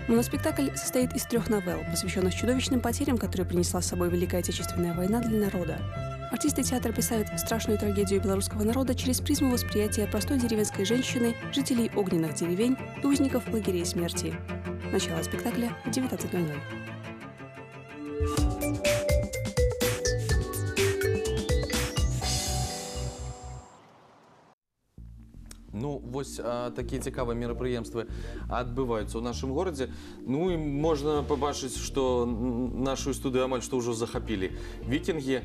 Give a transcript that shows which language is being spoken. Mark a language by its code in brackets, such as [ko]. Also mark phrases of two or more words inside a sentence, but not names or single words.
[ru] Моноспектакль состоит из 3 новелл, посвященных чудовищным потерям, которые принесла с собой Великая Отечественная война для народа. Артисты театра писают страшную трагедию белорусского народа через призму восприятия простой деревенской женщины, жителей огненных деревень и узников лагерей смерти. Начало спектакля в 19:00. [be] Ну, вось такія цікавыя мерапрыемствы адбываюцца ў нашым горадзе. Ну і можна пабачыць, што нашу студыю амаль што ўжо захапілі вікінгі.